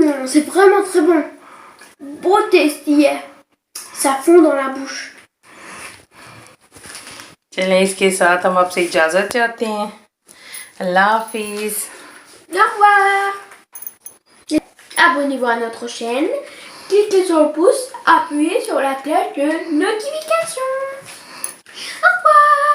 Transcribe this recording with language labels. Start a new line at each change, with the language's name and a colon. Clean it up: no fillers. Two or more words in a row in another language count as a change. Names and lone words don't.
French: c'est vraiment très bon. Beau tasty है. Ça fond dans la bouche.
Hindi: चलें इसके साथ हम आपसे इजाज़त चाहते हैं। अल्लाह हाफिज़।
French: Au revoir. Abonnez-vous à notre chaîne. Cliquez sur le pouce. Appuyez sur la cloche de notification. Au revoir.